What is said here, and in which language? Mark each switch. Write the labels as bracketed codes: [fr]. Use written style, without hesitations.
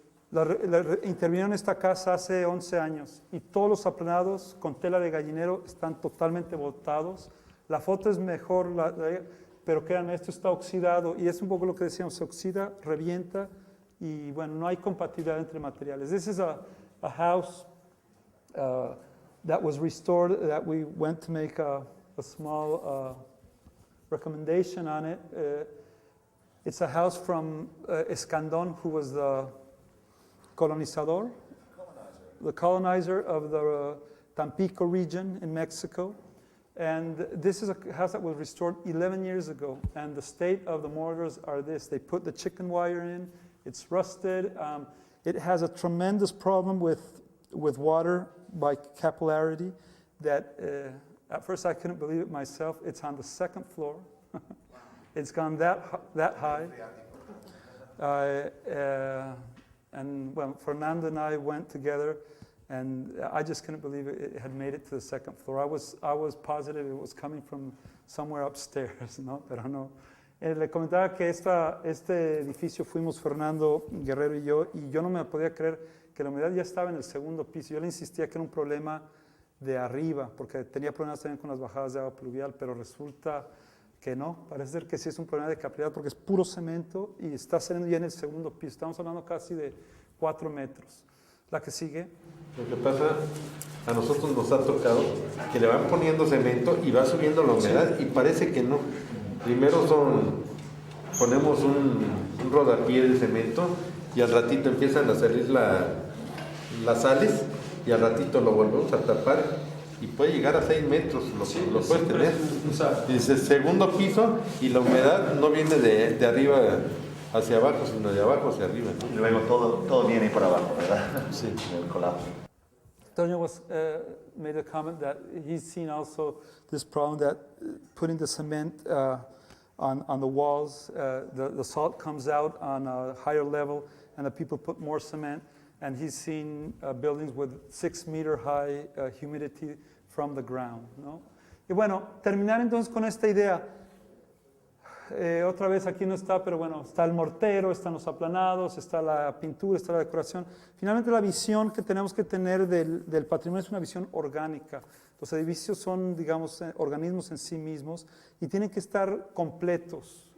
[es] Intervinieron en esta casa hace 11 años y todos los aplanados con tela de gallinero están totalmente botados. La foto es mejor, pero créanme, esto está oxidado y es un poco lo que decíamos, se oxida, revienta y bueno, no hay compatibilidad entre materiales. [en] This is a house that was restored, that we went to make a small recommendation on it. It's a house from Escandón, who was the colonizer of the Tampico region in Mexico. And this is a house that was restored 11 years ago. And the state of the mortars are this. They put the chicken wire in. It's rusted. It has a tremendous problem with water by capillarity that at first I couldn't believe it myself. It's on the second floor. It's gone that high. And well, Fernando and I went together, and I just couldn't believe it had made it to the second floor. I was positive it was coming from somewhere upstairs, ¿no? [es] Pero no. Le comentaba que este edificio fuimos Fernando Guerrero y yo no me podía creer que la humedad ya estaba en el segundo piso. Yo le insistía que era un problema de arriba, porque tenía problemas también con las bajadas de agua pluvial, pero resulta que no, parece ser que sí es un problema de capilaridad porque es puro cemento y está saliendo ya en el segundo piso. Estamos hablando casi de 4 metros. La que sigue. Lo que pasa, a nosotros nos ha tocado que le van poniendo cemento y va subiendo la humedad y parece que no. Primero ponemos un rodapié de cemento y al ratito empiezan a salir las sales y al ratito lo volvemos a tapar y puede llegar a 6 metros, lo puedes tener. Y dice segundo piso y la humedad no viene de arriba hacia abajo, sino de abajo hacia arriba, ¿no? Y luego todo viene por abajo, ¿verdad? Sí. El colapso. [en] Antonio made a comment that he's seen also this problem that putting the cement on the walls, the salt comes out on a higher level and the people put more cement. And he's seen buildings with 6-meter high humidity from the ground, ¿no? [es] Y bueno, terminar entonces con esta idea. Otra vez aquí no está, pero bueno, está el mortero, están los aplanados, está la pintura, está la decoración. Finalmente la visión que tenemos que tener del patrimonio es una visión orgánica. Los edificios son, digamos, organismos en sí mismos y tienen que estar completos.